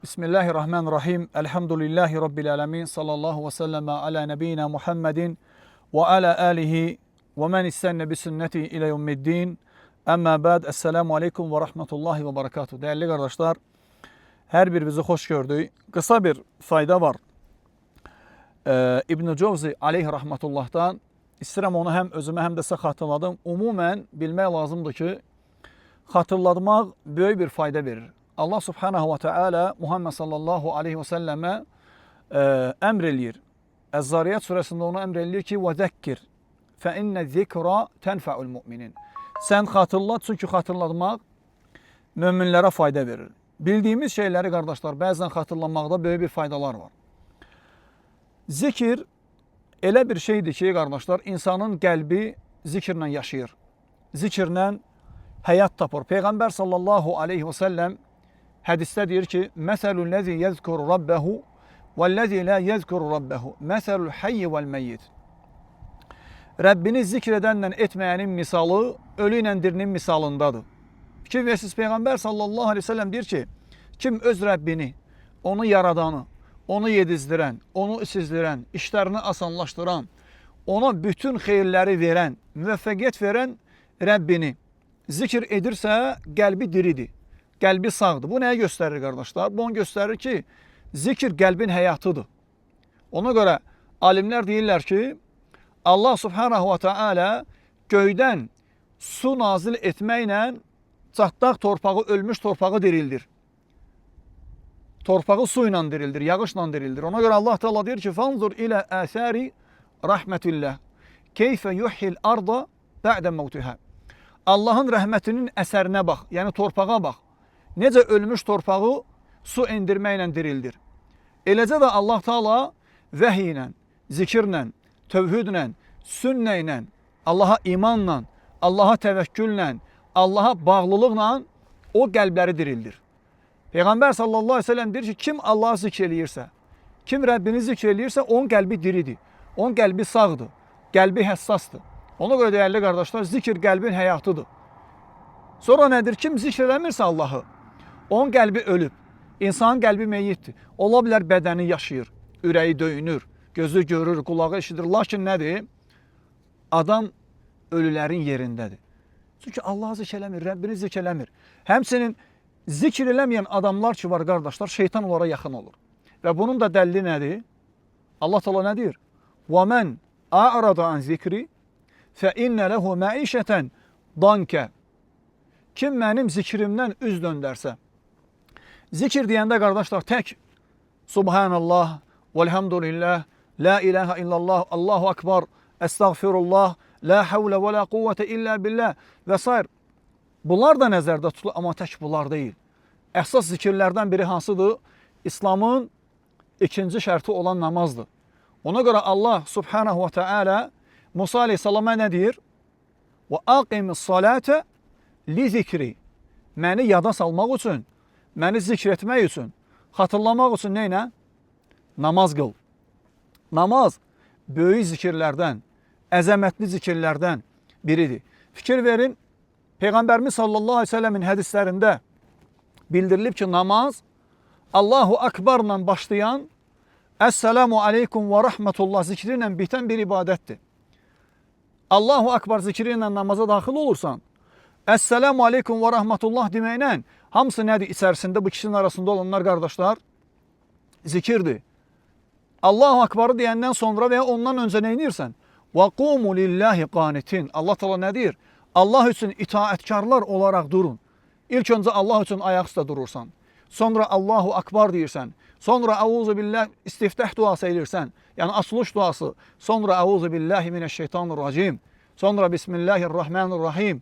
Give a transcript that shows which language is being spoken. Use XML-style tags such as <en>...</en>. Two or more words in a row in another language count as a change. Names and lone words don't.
<ar>بسم الله الرحمن الرحيم. الحمد لله رب العالمين. صلى الله وسلم على نبينا محمد وعلى آله ومن استن بسنته إلى يوم الدين. أما بعد. السلام عليكم ورحمة الله وبركاته.</ar> <tr>Değerli kardeşler, her birinizi hoş gördük. Kısa bir fayda var. İbn-i Cevzi</tr> <ar>عليه رحمة الله'tan.</ar> <az>İstəyirəm onu hem özüme hem de size hatırladım. Umumen bilmək lazımdır ki, hatırlatmaq böyük bir fayda verir.</az> <ar>الله سبحانه وتعالى</ar> <tr>Muhammed</tr> <ar>صلى الله عليه وسلم</ar> <tr>emreliyir. Ez-Zariyat suresinde onu emreliyir ki</tr> <ar>وَذَكِّرْ فَاِنَّ الذِّكْرَ تَنْفَعُ الْمُؤْمِنِينَ.</ar> <tr>Sen hatırlat, çünkü hatırlatmak müminlere fayda verir. Bildiğimiz şeyleri kardeşler bazen hatırlamakta böyle bir faydalar var.</tr> <az>Zikir elə bir şeydir ki kardeşler, insanın qəlbi zikirlə yaşayır. Zikirlə həyat tapır.</az> <ar>Peygamber صلى الله عليه وسلم</ar> <tr>hadiste diyor ki:</tr> <ar>"مثل الذي يذكر ربه والذي لا يذكر ربه. مثل الحي والميت."</ar> <tr>Rabbini zikredenle etmeyenin misalı ölüyle dirinin misalındadır.</tr> <az>Fikir versiniz, Peygamber</az> <ar>صلى الله عليه وسلم</ar> <az>diyor ki: kim öz Rabbini, onu yaradanı, onu yedizdiren, onu içizdiren, işlerini asanlaştıran, ona bütün xeyirleri veren, müvəffəqiyyət veren Rabbini zikir edirsə, qəlbi diridir. Qəlbi sağdır. Bu nəyə göstərir qardaşlar? Bu onu göstərir ki, zikir qəlbin həyatıdır. Ona görə alimlər deyirlər ki,</az> <ar>الله سبحانه وتعالى</ar> <az>göydən su nazil etməklə çatdaq torpağı, ölmüş torpağı dirildir. Torpağı suyla dirildir, yağışla dirildir.</az> <tr>Ona göre</tr> <ar>الله تعالى</ar> <tr>diyor ki:</tr> <ar>"فانظر إلى آثار رحمة الله. كيف يحيي الأرض بعد موتها."</ar> <az>Allah'ın rəhmətinin əsərinə bax, yəni torpağa bax. Necə ölmüş torpağı su endirməklə dirildir. Eləcə də</az> <ar>الله تعالى</ar> <az>vəhiy ilə, zikirlə, tövhidlə, sünnə ilə, Allaha imanla, Allaha təvəkküllə, Allaha bağlılıqla o qəlbləri dirildir. Peygamber</az> <ar>صلى الله عليه وسلم</ar> <az>diyor ki, kim Allah'ı zikreliyirsə, kim Rabbini zikreliyirsə, onun qəlbi diridir. Onun qəlbi sağdır. Qəlbi həssasdır.</az> <tr>Ona göre değerli kardeşler,</tr> <az>zikir qəlbin həyatıdır.</az> <tr>Sonra nedir?</tr> <az>Kim zikreləmirsə Allah'ı, onun qəlbi ölüb. İnsanın qəlbi meyyittir. Ola bilər bədəni yaşayır, ürəyi döyünür, gözü görür, kulağı eşidir. Lakin nədir? Adam ölülərin yerindədir. Çünkü Allah'ı zikreləmir, Rabbini zikreləmir. Həmçinin zikir eləməyən adamlar ki var qardaşlar, şeytan onlara yaxın olur. Və bunun da dəlili nədir?</az> <ar>الله تعالى</ar> <az>nə deyir?</az> <ar>وَمَنْ أَعْرَضَ عَنْ zikri فَاِنَّ لَهُ مَعِيشَةً ضَنْكَ.</ar> <az>Kim mənim zikrimdən üz döndərsə. Zikir deyəndə qardaşlar tək</az> <ar>سبحان الله والحمد لله لا إله إلا الله الله أكبر, أستغفر الله لا حول ولا قوة إلا بالله və s.</ar> <az>Bunlar da nəzərdə tutulur, amma tək bunlar deyil. Əsas zikirlərdən biri hansıdır? İslamın ikinci şərti olan namazdır. Ona görə</az> <ar>الله سبحانه وتعالى</ar> <az>Musa aleyhissalama nə deyir?</az> <ar>Və أقم الصلاة لذكري.</ar> <az>Məni yada salmaq üçün, məni zikr etmək üçün, xatırlamaq üçün neynə? Namaz qıl. Namaz böyük zikirlərdən, əzəmətli zikirlərdən biridir. Fikir verin,</az> <tr>Peygamberimiz</tr> <ar>صلى الله عليه وسلم</ar> <tr>hadislerinde bildirilib ki, namaz</tr> <ar>الله أكبر</ar> <tr>başlayan</tr> <ar>السلام عليكم ورحمة الله</ar> <tr>zikriyle biten bir ibadettir.</tr> <ar>الله أكبر</ar> <az>zikriyle namaza daxil olursan,</az> <ar>السلام عليكم ورحمة الله</ar> <az>deməklə hamısı nədir? İçərisində bu kişinin arasında olanlar qardaşlar zikirdir.</az> <ar>الله أكبر</ar> <az>deyəndən sonra</az> <tr>veya ondan önce</tr> <az>nə edirsən? وَقُومُ لِلّٰهِ قَانِتِينَ.</az> <ar>الله تعالى</ar> <az>nə deyir?</az> <tr>Allah için itaatkarlar olarak durun. İlk önce Allah için ayaküstə durursan.</tr> <az>Sonra</az> <ar>الله أكبر</ar> <az>deyirsən. Sonra</az> <ar>أعوذ بالله</ar> <az>istiftah duası edirsən.</az> <tr>Yani açılış duası.</tr> <ar>Sonra أعوذ بالله من الشيطان الرجيم. Sonra بسم الله الرحمن الرحيم.</ar>